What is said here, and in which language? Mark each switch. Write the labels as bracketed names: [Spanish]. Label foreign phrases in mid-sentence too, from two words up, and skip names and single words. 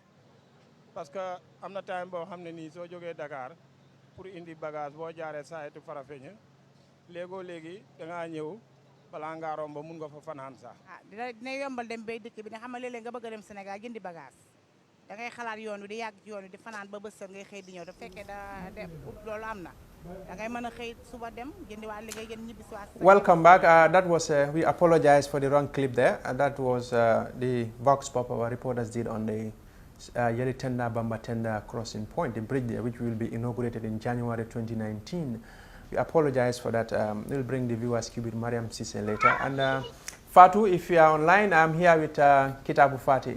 [French] parce que [Wolof] am na time boo xam ne nii soo jógee Dakar pour indi bagage boo jaaree sayetu Farafeña léegoo léegi da ngaa ñëw balaa ngaa romb mun nga fa fanaan sax. dina yombal dem bay dëkk bi ne xam nga léeg-léeg nga bëgg a dem Sénégal jëndi bagage da ngay xalaat yoon wi di yàgg ci yoon wi di fanaan ba bës ngay xëy di ñëw da fekkee loolu am na da ngay mën a xëy suba dem jëndi waa liggéey gën ñibbi si waat. [English] Welcome back. That was we apologize for the wrong clip there. That was the Vox Pop our reporters did on the Yeli Tenda Bamba Tenda crossing point, the bridge there, which will be inaugurated in January 2019. We apologize for that. We'll bring the viewers with Mariam Sisse later. And Fatu, if you are online, I'm here with Kitabu Fati.